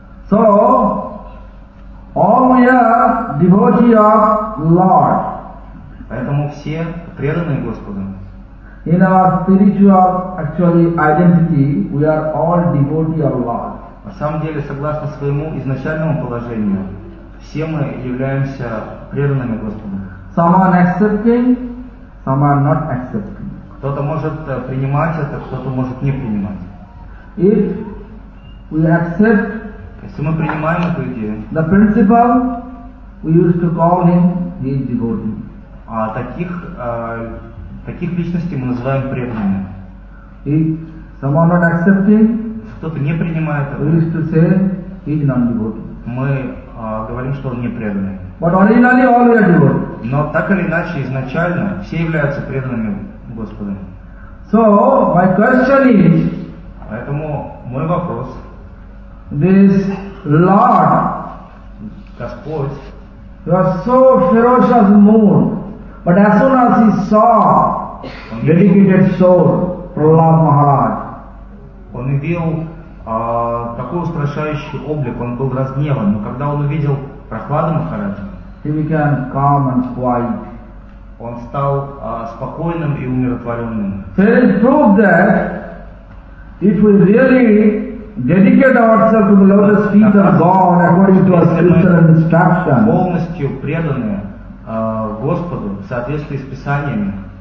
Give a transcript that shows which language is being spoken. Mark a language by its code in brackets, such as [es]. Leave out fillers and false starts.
[en] So, all we are devotee of Lord. [ru] Поэтому все преданные Господу. [en] In our spiritual actually identity, we are all devotee of Lord. [ru] На самом деле, согласно своему изначальному положению, все мы являемся преданными Господу. [en] Some are accepting, some are not accepting. [ru] Кто-то может принимать это, кто-то может не принимать. [en] If we accept. [ru] Если мы принимаем эту идею, [en] the principal, we used to call him, he is devotee. [ru] А таких, таких личностей мы называем преданными. [en] If someone not accepting, [ru] кто-то не принимает это, [en] we used to say, he is non-devotee. [ru] Мы говорим, что он не преданный. [en] But originally all we are devotee. [ru] Но так или иначе, изначально все являются преданными Господом. [en] So, my question is, [ru] поэтому мой вопрос. [en] This Lord, [ru] Господь, [en] he was so ferocious moon, but as soon as he saw dedicated soul, Prahlad Maharaj, [ru] он увидел такой устрашающий облик, он был разгневан, но когда он увидел Прахлада Махараджа, [en] he became calm and quiet. [ru] Он стал спокойным и умиротворенным. [en] There is proof that if we really dedicate ourselves to the lotus feet of God according to our scripture and instruction. [ru] Полностью преданы Господу в соответствии с Писаниями.